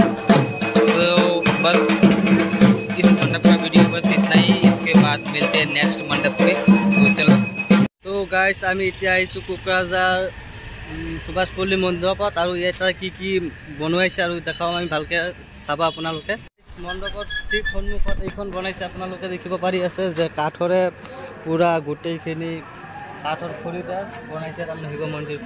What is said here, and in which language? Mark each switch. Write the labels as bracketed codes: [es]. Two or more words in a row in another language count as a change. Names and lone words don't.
[hi] तो बस इस मंडप का वीडियो बस इतना ही। इसके बाद मिलते हैं नेक्स्ट मंडप पे। [as] তো গাইজ আমি এতিয়া আহিছোঁ কোকৰাঝাৰ সুভাষপল্লী মণ্ডপত, আৰু ইয়াত কি কি বনোৱাইছে আৰু দেখাওঁ আমি ভালকৈ চাব আপোনালোকে। মণ্ডপত ঠিক সন্মুখত এইখন বনাইছে, আপোনালোকে দেখিব পাৰি আছে যে কাঠৰে পূৰা গোটেইখিনি কাঠৰ খৰিৰে বনাইছে তাৰমানে শিৱ মন্দিৰখন।